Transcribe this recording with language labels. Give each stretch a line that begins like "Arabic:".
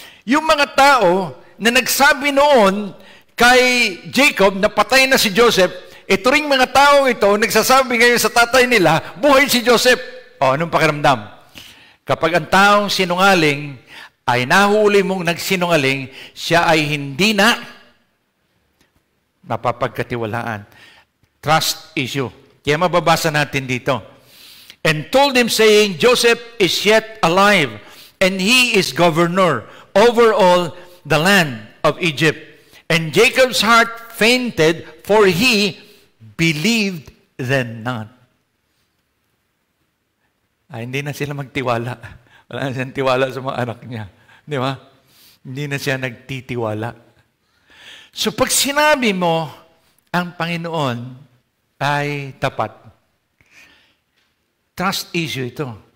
Filipino: Yung mga tao na nagsabi noon kay Jacob na patay na si Joseph, ito ring mga tao ito, nagsasabi ngayon sa tatay nila, buhay si Joseph. O, anong pakiramdam? Kapag ang taong sinungaling ay nahuli mong nagsinungaling, siya ay hindi na mapapagkatiwalaan. Trust issue. Kaya mababasa natin dito.
English: And told him saying, Joseph is yet alive, and he is governor over all the land of Egypt. And Jacob's heart fainted, for he believed them not.
Filipino: Hindi na sila magtiwala. Wala na siyang tiwala sa mga anak niya. Di ba? Hindi na siya nagtitiwala. So pag sinabi mo, ang Panginoon ay tapat, trust issue ito.